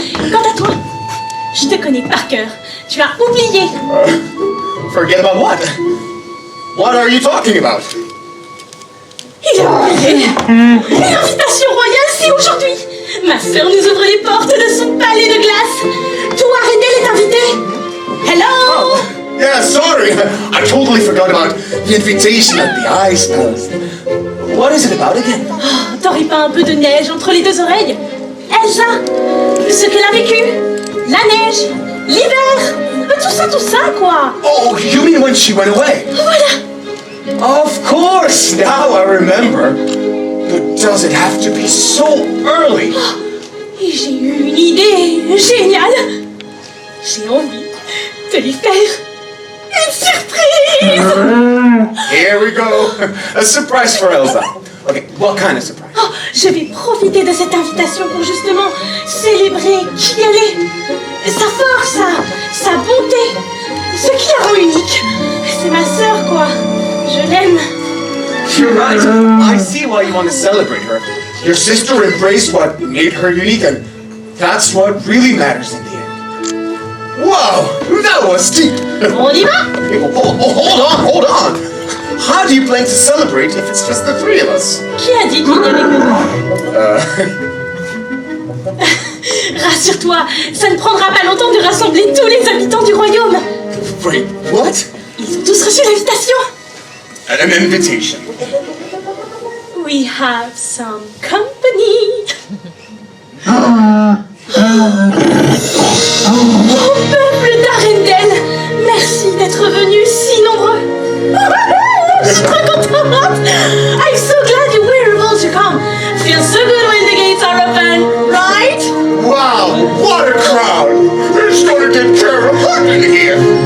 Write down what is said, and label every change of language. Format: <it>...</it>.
<fr>Quant à toi, je te connais par cœur. Tu as oublié.</fr> <en>Forget about what? What are you talking about?</en> <fr>Il a oublié. L'invitation royale, c'est aujourd'hui. Ma sœur nous ouvre les portes de son palais de glace. Tout Arendelle est invité.</fr> <en>Hello. Yeah, sorry. I totally forgot about the invitation at the Ice Palace. What is it about again?</en> <fr>Oh, t'aurais pas un peu de neige entre les deux oreilles? Elsa, ce qu'elle a vécu. La neige, l'hiver, tout ça quoi.</fr> <en>Oh, you mean when she went away?</en> <fr>Voilà.</fr> <en>Of course, now I remember. But does it have to be so early?</en> <fr>Et j'ai eu une idée géniale. J'ai envie de lui faire une surprise.</fr> <en>Here we go. A surprise for Elsa. Okay, what kind of surprise?</en> <fr>Oh, je vais profiter de cette invitation pour justement célébrer qui elle est. Sa force, sa bonté, ce qui la rend unique. C'est ma sœur, quoi. Je l'aime.</fr> <en>You're right. I see why you want to celebrate her. Your sister embraced what made her unique, and that's what really matters in the end. Wow, that was deep.</en> <fr>On y va?</fr> <en>Hold on. How do you plan to celebrate if it's just the three of us?</en> <fr>Qui a dit qu'il n'y avait que nous? Rassure-toi, ça ne prendra pas longtemps de rassembler tous les habitants du royaume.</fr> <en>Wait, what?</en> <fr>Ils ont tous reçu l'invitation.</fr> <en>An invitation. We have some company.</en> <fr>Oh, peuple d'Arendelle, merci d'être venus si nombreux. Je suis trop contente.</fr> <en>I'm so glad you were able to come. Feels so good when the gates are open, right? Wow, what a crowd! Who's gonna get Gerhard in here?</en>